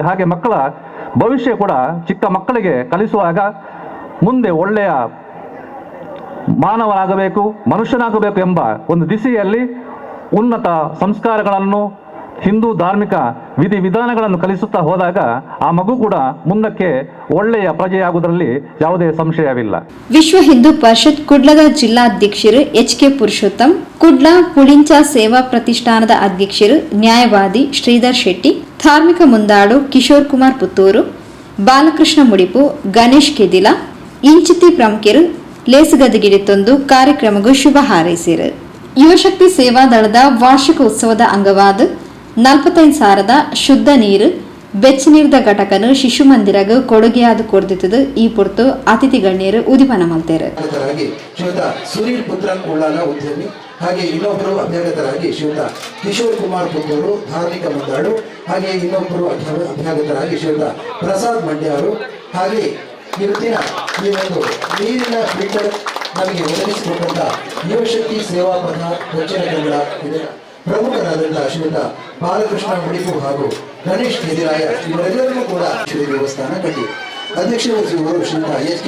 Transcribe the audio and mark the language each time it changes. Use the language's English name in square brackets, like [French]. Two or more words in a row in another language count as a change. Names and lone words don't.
[Kannada] ಹಾಗೆ ಮಕ್ಕಳ ಭವಿಷ್ಯ ಕೂಡ ಚಿಕ್ಕ ಮಕ್ಕಳಿಗೆ ಕಲಿಸುವಾಗ ಮುಂದೆ ಒಳ್ಳೆಯ ಮಾನವನಾಗಬೇಕು, ಮನುಷ್ಯನಾಗಬೇಕು ಎಂಬ ಒಂದು ದಿಸೆಯಲ್ಲಿ ಉನ್ನತ ಸಂಸ್ಕಾರಗಳನ್ನು ಹಿಂದೂ ಧಾರ್ಮಿಕ ವಿಧಿವಿಧಾನಗಳನ್ನು ಕಲಿಸುತ್ತಾ ಹೋದಾಗ ಆ ಮಗು ಕೂಡ ಮುಂದಕ್ಕೆ ಒಳ್ಳೆಯ ಪ್ರಜೆಯಾಗುವುದರಲ್ಲಿ ಯಾವುದೇ ಸಂಶಯವಿಲ್ಲ. [Tulu] ವಿಶ್ವ ಹಿಂದೂ ಪರಿಷತ್ ಕುಡ್ಲದ ಜಿಲ್ಲಾಧ್ಯಕ್ಷರು ಎಚ್.ಕೆ. ಪುರುಷೋತ್ತಮ್, ಕುಡ್ಲ ಪುಳಿಂಚ ಸೇವಾ ಪ್ರತಿಷ್ಠಾನದ ಅಧ್ಯಕ್ಷರು ನ್ಯಾಯವಾದಿ ಶ್ರೀಧರ್ ಶೆಟ್ಟಿ, ಧಾರ್ಮಿಕ ಮುಂದಾಡು ಕಿಶೋರ್ ಕುಮಾರ್ ಪುತ್ತೂರು, ಬಾಲಕೃಷ್ಣ ಮುಡಿಪು, ಗಣೇಶ್ ಕೆದಿಲ ಇಂಚಿತಿ ಪ್ರಮುಖರು ಲೇಸುಗದಗಿಡಿತೊಂದು ಕಾರ್ಯಕ್ರಮಗೂ ಶುಭ ಹಾರೈಸಿರು. ಯುವಶಕ್ತಿ ಸೇವಾ ದಳದ ವಾರ್ಷಿಕ ಉತ್ಸವದ ಅಂಗವಾದ 45,000 ಶುದ್ಧ ನೀರು ಬೆಚ್ಚನೀರ್ದ ಘಟಕನು ಶಿಶು ಮಂದಿರಗ ಕೊಡುಗೆಯಾದ ಕೊಡ್ದಿತ್ತದು ಈ ಪೊರ್ತು ಅತಿಥಿ ಗಣ್ಯರು ಉದಿಪನ ಮಲ್ತೇರು. [Kannada] ಶ್ರೀಯುತ ಸುನೀಲ್ ಪುತ್ರನ್ ಉಳ್ಳಾಲ ಉದ್ಯಮಿ, ಹಾಗೆ ಇನ್ನೊಬ್ಬರು ಅಭ್ಯಾಗತರಾಗಿ ಶ್ರೀಯುತ ಕಿಶೋರ್ ಕುಮಾರ್ ಪುತ್ತೂರು ಧಾರ್ಮಿಕ ಮುಂದಾಡು, ಹಾಗೆ ಇನ್ನೊಬ್ಬರು ಅಭ್ಯಾಗತರಾಗಿ ಶ್ರೀಯುತ ಪ್ರಸಾದ್ ಮಂಡ್ಯಾರು. ಹಾಗೆ ಇವತ್ತಿನ ಈ ಒಂದು ನೀರಿನ ಫಿಲ್ಟರ್ ನಮಗೆ ಒದಗಿಸಿಕೊಟ್ಟಂತ ಯುವಶಕ್ತಿ ಸೇವಾ ಪಥ ದಕ್ಷಿಣ ಕನ್ನಡ ಇದರ ಪ್ರಮುಖರಾದಂತಹ ಶ್ರೀಯುತ ಬಾಲಕೃಷ್ಣ ಮುಡಿಪು ಹಾಗೂ ಗಣೇಶ್ ಕೆದಿರಾಯ ಇವರೆಲ್ಲರಿಗೂ ಕೂಡ ಶ್ರೀ ದೇವಸ್ಥಾನ ಕಟ್ಟಿ ಅಧ್ಯಕ್ಷ ವಹಿಸುವವರು ಶ್ರೀಯುತ ಎಚ್.ಕೆ.